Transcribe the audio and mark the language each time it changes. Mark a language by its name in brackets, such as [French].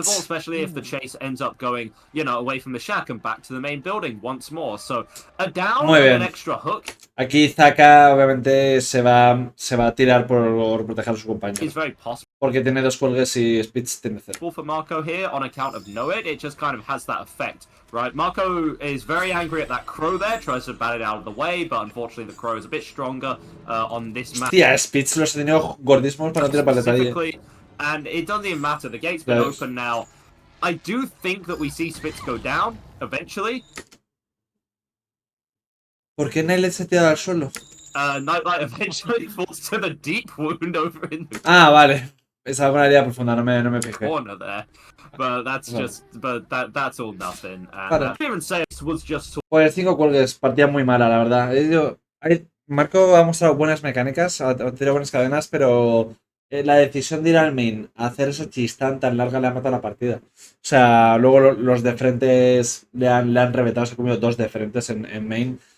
[English] Especially if the chase ends up going, you know, away from the shack and back to the main building once more. So a down and an extra hook. [Spanish] Aquí Zaka obviamente se va a tirar por proteger a su compañero. [English] It's very possible. [Spanish] Porque tiene 2 cuelgues y Spitz tiene 0. [English] For Marco here on account of no-ed, it just kind of has that effect, right? Marco is very angry at that crow there, tries to bat it out of the way, but unfortunately the crow is a bit stronger on this map. [Spanish] Hostia, Spitz los ha tenido gordísimos para no tirar paleta. [English] And it doesn't even matter, the gate's been open now. I do think that we see Spitz go down eventually. [Spanish] ¿Por qué Nightlight se tira al suelo? [English] Nightlight eventually falls to the deep wound over in the [Spanish] vale. Esa una herida profunda, no me fijé. [English] corner there. But that's just, but that's all nothing. And I didn't even say it was just. [Spanish] Pues 5 cuelgues, partida muy mala, la verdad. Marco ha mostrado buenas mecánicas, ha tirado buenas cadenas, pero la decisión de ir al main, hacer esa chistán tan larga le ha matado la partida. O sea, luego los de frentes le han reventado, se ha comido 2 de frentes en main.